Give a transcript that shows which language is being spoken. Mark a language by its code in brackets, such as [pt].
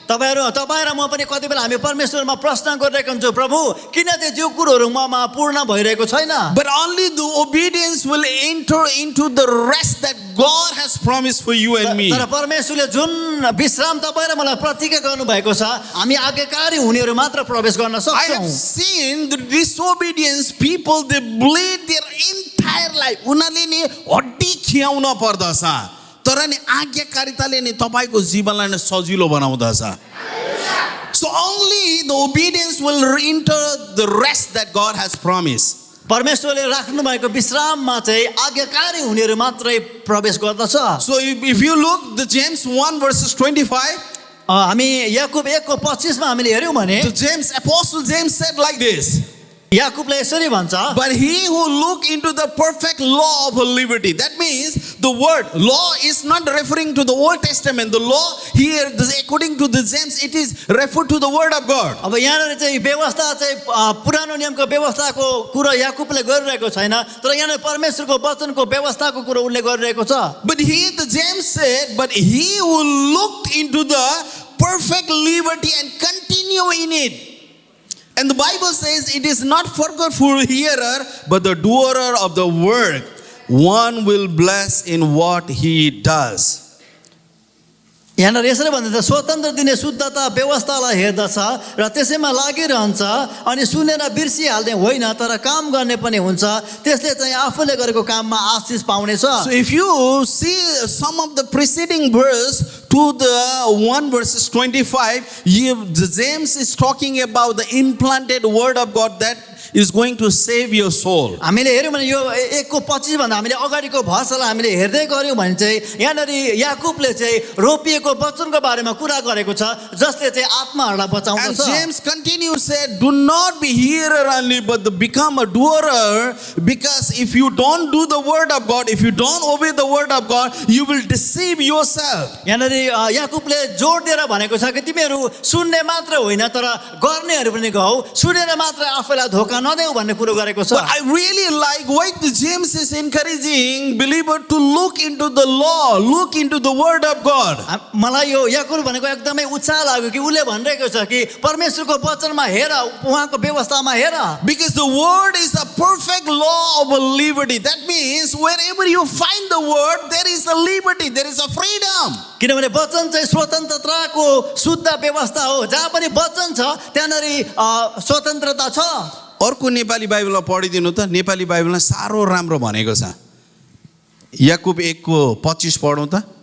[ne] तपाईहरु र म पनि कति बेला हामी परमेश्वरमा प्रश्न गरिरहेका हुन्छौँ प्रभु किन चाहिँ जो कुरोहरु ममा पूर्ण भइरहेको छैन [en] But only the obedience will enter into the rest that God has promised for you and me. [ne] तर परमेश्वरले जुन विश्राम तपाईं र मलाई प्रतिज्ञा गर्नु भएको छ हामी आज्ञाकारी हुनेहरु मात्र प्रवेश गर्न [en] I have [ne] सक्छौं [en] seen the disobedience people, they bleed their entire life. [ne] उनीहरूले नि हड्डी खियाउन पर्दछ तर नि आज्ञाकारिताले नि तपाईको जीवनलाई नि सजिलो बनाउँदछ. [en] So only the obedience will enter the rest that God has promised. [ne] परमेश्वरले राख्नु भएको विश्राममा चाहिँ आज्ञाकारी हुनेहरु मात्रै प्रवेश गर्दछ [en] So if you look the James 1 verses 25, [ne] हामी याकूब 1 को 25 मा हामीले हेर्यौं भने [en] the Apostle James said like this. [ne] याकुबले यसरी भन्छ, [en] But he who look into the perfect law of liberty. That means the word law is not referring to the Old Testament. The law here, according to the James, it is referred to the word of God. [ne] अब यहाँनिर चाहिँ व्यवस्था चाहिँ पुरानो नियमको व्यवस्थाको कुरा याकुबले गरिरहेको छैन, तर यहाँनिर परमेश्वरको वचनको व्यवस्थाको कुरा उनले गरिरहेको छ। [en] But here the James said, but he who looked into the perfect liberty and continue in it. And the Bible says it is not forgetful hearer, but the doer of the work. One will bless in what he does. [ne] यहाँनिर यसरी भन्छ, स्वतन्त्र दिने शुद्धता व्यवस्थालाई हेर्दछ र त्यसैमा लागिरहन्छ अनि सुनेर बिर्सिहाल्ने होइन तर काम गर्ने पनि हुन्छ, त्यसले चाहिँ आफूले गरेको काममा आशिष पाउनेछ। [en] So if you see some of the preceding verse to the 1 verses 25, James is talking about the implanted word of God that is going to save your soul. [ne] हामीले हेर्यौँ भने यो 1:25 भन्दा हामीले अगाडिको भर्सलाई हामीले हेर्दै गऱ्यौँ भने चाहिँ यहाँनिर याकुबले चाहिँ रोपिएको वचनको बारेमा कुरा गरेको छ जसले चाहिँ आत्माहरूलाई [en] And [ne] बचाउँदछ। [en] James continues said, do not be hearer only, but become a doer. Because if you don't do the word of God, if you don't obey the word of God, you will deceive yourself. [ne] यहाँनिर याकुबले जोड दिएर भनेको छ कि तिमीहरू सुन्ने मात्र होइन तर गर्नेहरू पनि गौ, सुनेर मात्र आफैलाई धोका नदेऊ भन्ने कुरो गरेको छ। [en] But I really like why the James is encouraging believer to look into the law, look into the word of God. [ne] मलाई यो याकुब भनेको एकदमै उत्साह लाग्यो कि उसले भनिरहेको छ कि परमेश्वरको वचनमा हेर, उहाँको व्यवस्थामा हेर। [en] Because the word is a perfect law of liberty. That means wherever you find the word, there is a liberty, there is a freedom. [ne] किनभने वचन चाहिँ स्वतन्त्रताको शुद्ध व्यवस्था हो, जहाँ पनि वचन छ त्यहाँनिर स्वतन्त्रता छ। अर्को नेपाली बाइबलमा पढिदिनु त, नेपाली बाइबलमा साह्रो राम्रो भनेको छ। याकुब 1:25 पढौँ त।